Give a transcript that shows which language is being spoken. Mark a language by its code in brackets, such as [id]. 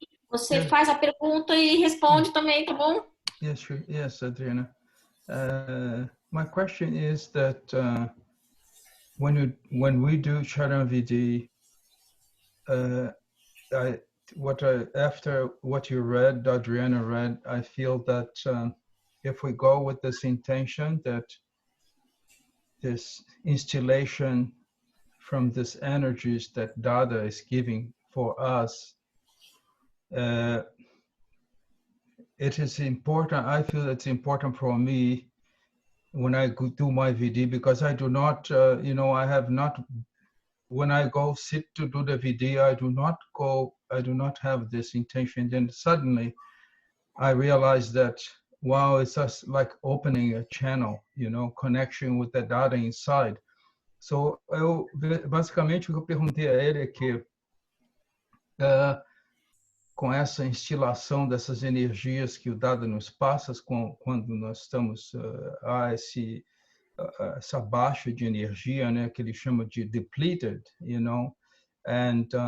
[pt] Você faz a pergunta e responde também, tá bom? [en] Yes, sure. Yes, Adriana. My question is that when we do Charan Vidhi, after what you read, Adriana read, I feel that if we go with this intention that this instillation from this energies that Dada is giving for us, it is important. I feel it's important for me when I do my Vidhi, because I do not, I have not, when I go sit to do the Vidhi, I do not have this intention. Then suddenly I realize that, wow, it's just like opening a channel, connection with the Dada inside. [pt] So, basicamente o que eu perguntei a ele é que com essa instilação dessas energias que o Dada nos passa, quando nós estamos a essa baixa de energia, né, que ele chama de depleted, you know, and